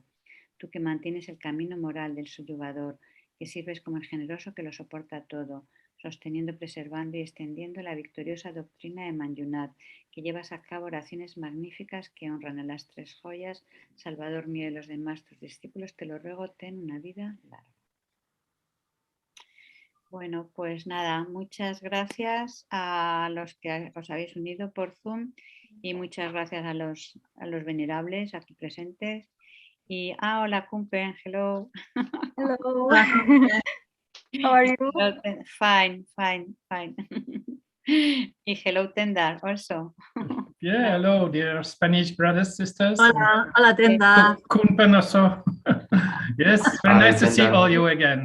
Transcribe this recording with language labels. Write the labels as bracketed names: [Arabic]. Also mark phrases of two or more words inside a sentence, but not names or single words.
[Spanish] Tú que mantienes el camino moral del subyugador, que sirves como el generoso que lo soporta todo, sosteniendo, preservando y extendiendo la victoriosa doctrina de Manjunat, que llevas a cabo oraciones magníficas que honran a las tres joyas, Salvador mío y los demás tus discípulos, te lo ruego, ten una vida larga. Bueno, pues nada, muchas gracias a los que os habéis unido por Zoom y muchas gracias a los venerables aquí presentes. Y hola, [English] Kumpen, hello. Hello. How are you? Fine. Y hello, Tendar, also. Yeah, hello, dear Spanish brothers, sisters. [Spanish] Hola, Tenda. [English] Kumpen also. Yes, very nice to see all you again.